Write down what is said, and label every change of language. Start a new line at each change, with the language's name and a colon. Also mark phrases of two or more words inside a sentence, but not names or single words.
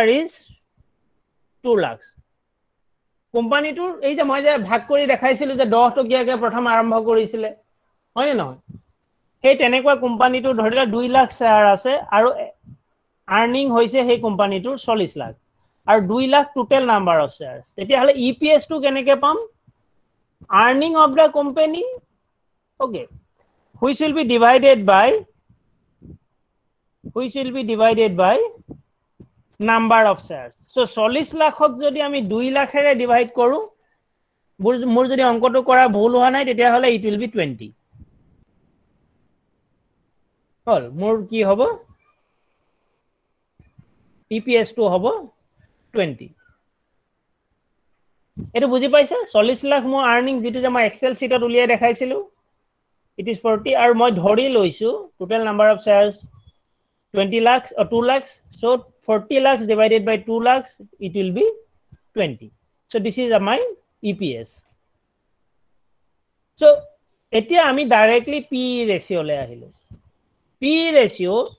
Assamese: ইজ 2 লাখ কোম্পানীটোৰ এই যে মই যে ভাগ কৰি দেখাইছিলো যে 10 টকিয়াকে প্ৰথম আৰম্ভ কৰিছিলে হয় নহয় সেই তেনেকুৱা কোম্পানীটোৰ ধৰিলা 2 লাখ শ্বেয়াৰ আছে আৰু আৰ্নিং হৈছে সেই কোম্পানীটোৰ 40 লাখ আৰু 2 লাখ
English: total number of share
Assamese: তেতিয়া হলে ইপিএস টো কেনেকে পাম
English: earning of the company okay which will be divided by number of shares so
Assamese: 40 লাখক যদি আমি 2 লাখেৰে ডিভাইড কৰো মোৰ যদি অঙ্কটো কৰা ভুল হোৱা নাই তেতিয়া হলে
English: it will be 20
Assamese: হল মোৰ কি হ'ব EPS টো হ'ব 20 এটো বুজি পাইছা 40 লাখ মোৰ আৰ্নিং যেটো যে মই এক্সেল শীটত উলিয়াই দেখাইছিলো
English: it is 40
Assamese: আৰু মই ধৰি লৈছো
English: total number of shares 20 lakhs or 2 lakhs so 40 lakhs divided by 2 lakhs it will be 20 so this is my EPS
Assamese: so এতিয়া আমি
English: directly P ratio
Assamese: লে আহিলো
English: P ratio